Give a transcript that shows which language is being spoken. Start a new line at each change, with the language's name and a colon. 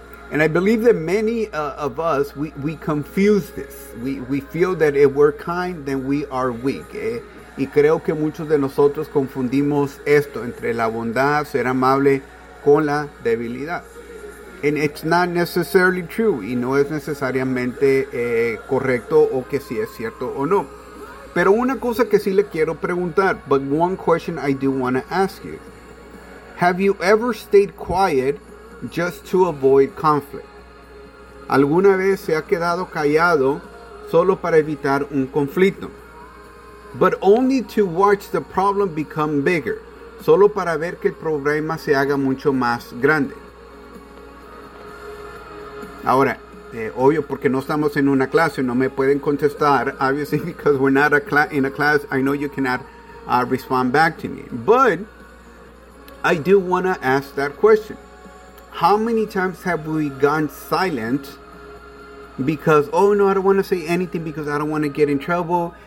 English: And I believe that many of us, we confuse this. We feel that if we're kind, then we are weak.
Spanish: Y creo que muchos de nosotros confundimos esto entre la bondad, ser amable, con la debilidad.
English: And it's not necessarily true.
Spanish: Y no es necesariamente correcto o que sí es cierto o no. Pero una cosa que sí le quiero preguntar,
English: but one question I do want to ask you. Have you ever stayed quiet just to avoid conflict?
Spanish: ¿Alguna vez se ha quedado callado solo para evitar un conflicto?
English: But only to watch the problem become bigger.
Spanish: Solo para ver que el problema se haga mucho más grande. Ahora, obvio, porque no estamos en una clase, no me pueden contestar.
English: Obviously, because we're not in a class, I know you cannot respond back to me. But I do want to ask that question. How many times have we gone silent because, oh no, I don't want to say anything because I don't want to get in trouble.